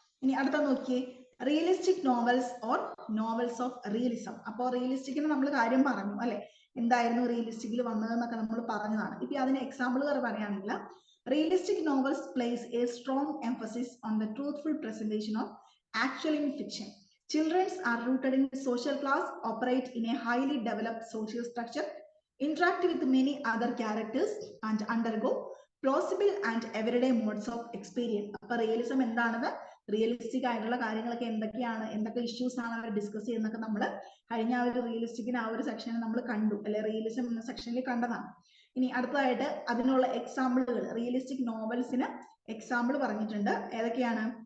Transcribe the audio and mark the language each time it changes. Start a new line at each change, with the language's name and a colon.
Malayalam: ഇനി അടുത്ത നോക്കിയേ,
English: Realistic novels or novels of realism.
Malayalam: അപ്പോൾ റിയലിസ്റ്റിക്കിന് നമ്മൾ കാര്യം പറഞ്ഞു അല്ലെ, എന്തായിരുന്നു റിയലിസ്റ്റിക്കിൽ വന്നതെന്നൊക്കെ നമ്മൾ പറഞ്ഞതാണ്. ഇപ്പൊ അതിന് എക്സാമ്പിൾ പറയുകയാണെങ്കിൽ
English: Realistic novels place a strong emphasis on the truthful presentation of actual in fiction. Children are rooted in social class, operate in a highly developed social structure, interact with many other characters and undergo plausible and everyday modes of experience.
Malayalam: അപ്പൊ realism എന്താണെന്ന്, realistic ആയിട്ടുള്ള കാര്യങ്ങളൊക്കെ എന്തൊക്കെയാണ്, എന്തൊക്കെ issues ആണ് അവർ discuss ചെയ്യുന്നതൊക്കെ നമ്മൾ കഴിഞ്ഞ ആ ഒരു റിയലിസ്റ്റിക്കിന് ആ ഒരു സെക്ഷനിൽ നമ്മൾ കണ്ടു അല്ലെ, റിയലിസം എന്ന സെക്ഷനിൽ കണ്ടതാണ്. ഇനി അടുത്തതായിട്ട് അതിനുള്ള എക്സാമ്പിളുകൾ, റിയലിസ്റ്റിക് നോവൽസിന് എക്സാമ്പിൾ പറഞ്ഞിട്ടുണ്ട്. ഏതൊക്കെയാണ്?